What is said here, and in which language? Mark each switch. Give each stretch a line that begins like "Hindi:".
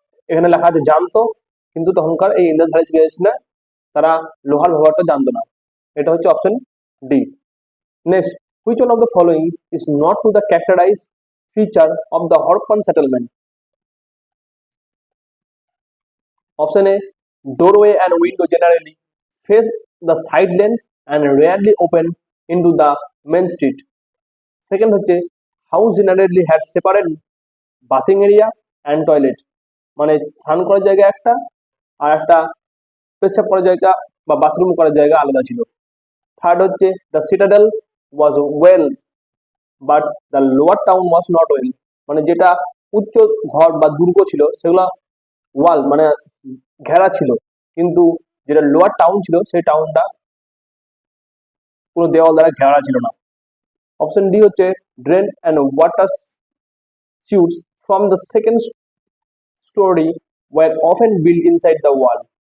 Bangla: এখানে লেখা আছে জানতো, কিন্তু তখনকার এই ইন্দাস ভ্যালি সিভিলাইজেশনে তারা লোহার ব্যবহারটা জানতো না। এটা হচ্ছে option D.
English: Next, which one of the following is not to the characterize feature of the Harappan settlement? Option A, doorway and window generally face the side lane and rarely open into the main street.
Bangla: Second হচ্ছে,
English: house generally had separate bathing area and toilet,
Bangla: মানে স্নান করার জায়গা একটা আর একটা পেশাব করার জায়গা বা বাথরুম করার জায়গা আলাদা ছিল। থার্ড হচ্ছে,
English: the citadel was well but the lower town was not well,
Bangla: মানে যেটা উচ্চ ঘর বা দুর্গ ছিল সেগুলো ওয়াল মানে ঘেরা ছিল, কিন্তু যেটা লোয়ার টাউন ছিল সেই টাউনটা কোনো দেওয়াল দ্বারা ঘেরা ছিল না।
English: Option D হচ্ছে, drain and water chutes from the second story were often built inside the wall.